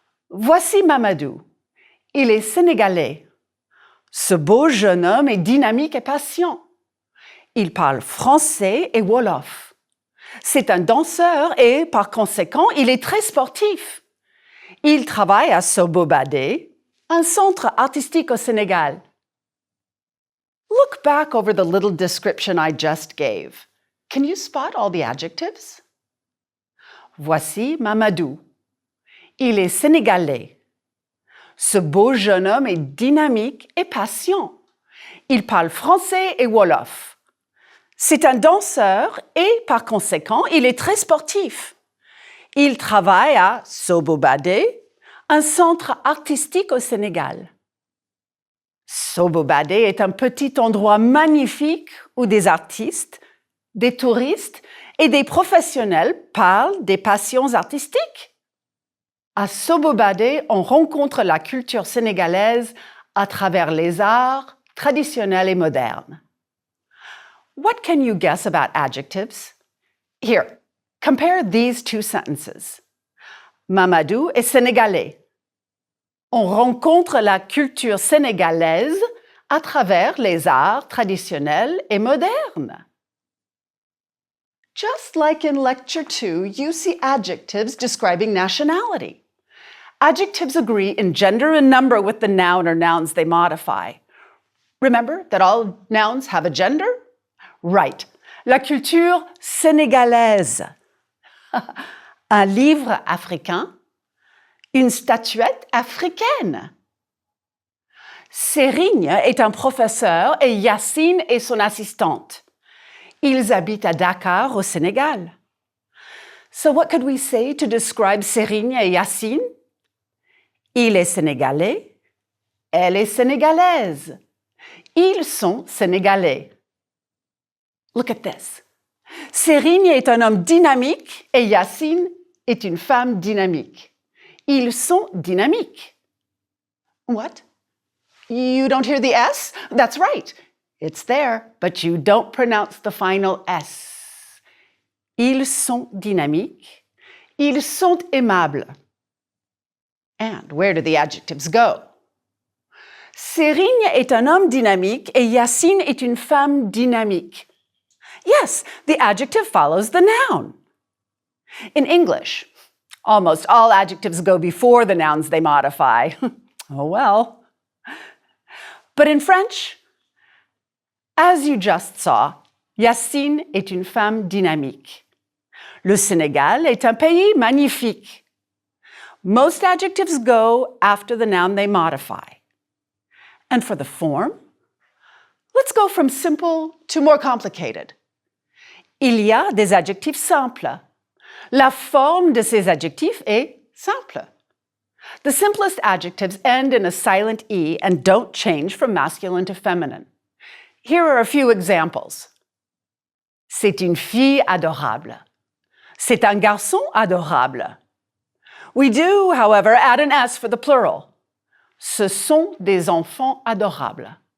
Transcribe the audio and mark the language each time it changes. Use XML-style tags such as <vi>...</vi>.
<fr>Voici Mamadou. Il est sénégalais. Ce beau jeune homme est dynamique et patient. Il parle français et wolof. C'est un danseur et, par conséquent, il est très sportif. Il travaille à Sobobade, un centre artistique au Sénégal.</fr> <en>Look back over the little description I just gave. Can you spot all the adjectives?</en> <fr>Voici Mamadou. Il est sénégalais. Ce beau jeune homme est dynamique et patient. Il parle français et wolof. C'est un danseur et, par conséquent, il est très sportif. Il travaille à Sobobade, un centre artistique au Sénégal. Sobobade est un petit endroit magnifique où des artistes, des touristes et des professionnels parlent des passions artistiques. À Sobobade, on rencontre la culture sénégalaise à travers les arts traditionnels et modernes.</fr> <en>What can you guess about adjectives? Here, compare these two sentences.</en> <fr>Mamadou est sénégalais. On rencontre la culture sénégalaise à travers les arts traditionnels et modernes.</fr> <en>Just like in Lecture 2, you see adjectives describing nationality. Adjectives agree in gender and number with the noun or nouns they modify. Remember that all nouns have a gender? Right.</en> <fr>La culture sénégalaise. Un livre africain. Une statuette africaine. Serigne est un professeur et Yacine est son assistante. Ils habitent à Dakar, au Sénégal.</fr> <en>So what could we say to describe Serigne et Yacine?</en> <fr>Il est sénégalais. Elle est sénégalaise. Ils sont sénégalais.</fr> <en>Look at this.</en> <fr>Serigne est un homme dynamique et Yacine est une femme dynamique. Ils sont dynamiques.</fr> <en>What? You don't hear the S? That's right. It's there, but you don't pronounce the final S.</en> <fr>Ils sont dynamiques. Ils sont aimables.</fr> <en>And where do the adjectives go?</en> <fr>Serigne est un homme dynamique et Yacine est une femme dynamique.</fr> <en>Yes, the adjective follows the noun. In English, almost all adjectives go before the nouns they modify. Oh well. But in French, as you just saw,</en> <fr>Yacine est une femme dynamique. Le Sénégal est un pays magnifique.</fr> <en>Most adjectives go after the noun they modify. And for the form, let's go from simple to more complicated.</en> <fr>Il y a des adjectifs simples. La forme de ces adjectifs est simple.</fr> <en>The simplest adjectives end in a silent E and don't change from masculine to feminine. Here are a few examples.</en> <fr>C'est une fille adorable. C'est un garçon adorable.</fr> <en>We do, however, add an S for the plural.</en> <fr>Ce sont des enfants adorables.</fr>